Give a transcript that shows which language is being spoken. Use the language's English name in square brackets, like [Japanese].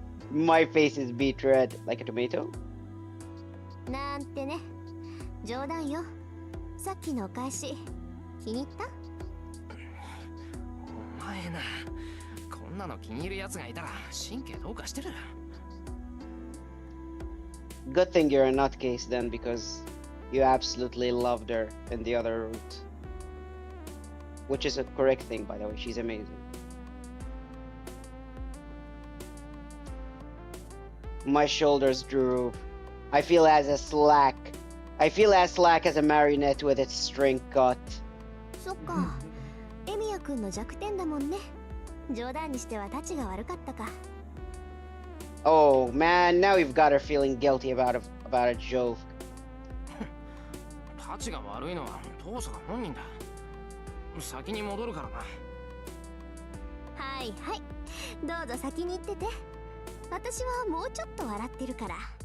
[English] My face is beet red like a tomato. [Japanese] なんてね。冗談よ。さっきのお返し気に入った？お前な、こんなの気に入るやつがいたら神経どうかしてる。 [English] Good thing you're a nutcase then, because you absolutely loved her in the other route. Which is a correct thing, by the way. She's amazing. My shoulders droop. I feel as slack as a marionette with its string cut. [Japanese] そっか。エミヤくんの弱点だもんね。冗談にしてはタチが悪かったか。 [English] Oh man, now you've got her feeling guilty about a joke. [Japanese] タチが悪いのは父さん本人だ。先に戻るからな。はいはい。どうぞ先に行ってて。私はもうちょっと笑ってるから。